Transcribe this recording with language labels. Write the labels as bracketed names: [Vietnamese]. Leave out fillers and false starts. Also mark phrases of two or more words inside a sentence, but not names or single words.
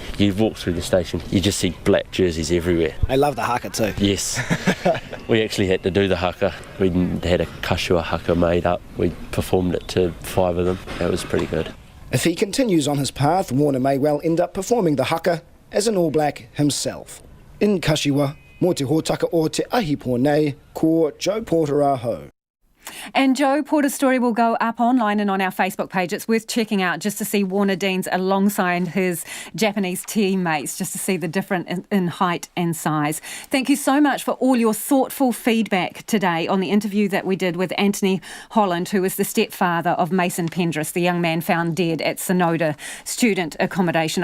[English] You walk through the station, you just see black jerseys everywhere. I love the haka too. Yes. We actually had to do the haka. We had a Kashiwa haka made up. We performed it to 5 of them. It was pretty good. If he continues on his path, Warner may well end up performing the haka as an All Black himself. [Māori] In Kashiwa, mō te hōtaka o te ahi pōnei, ko Joe Porter aho. [English] And Joe Porter's story will go up online and on our Facebook page. It's worth checking out just to see Warner Deans alongside his Japanese teammates, just to see the difference in height and size. Thank you so much for all your thoughtful feedback today on the interview that we did with Anthony Holland, who is the stepfather of Mason Pendris, the young man found dead at Sonoda student accommodation.